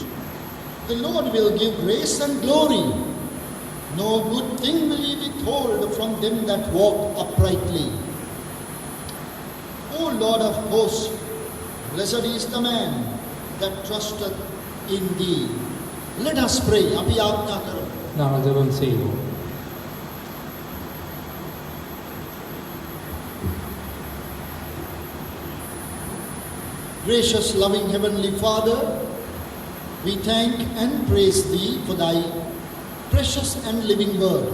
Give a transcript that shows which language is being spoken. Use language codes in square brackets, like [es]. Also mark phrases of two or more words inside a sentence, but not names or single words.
[en] The Lord will give grace and glory. No good thing will he withhold from them that walk uprightly. O Lord of hosts, blessed is the man that trusteth in thee. Let us pray. [si] අපි ආඥා කරමු. [ta] நாங்கள் ஜெபம் செய்வோம். [en] Gracious, loving Heavenly Father, we thank and praise thee for thy precious and living word.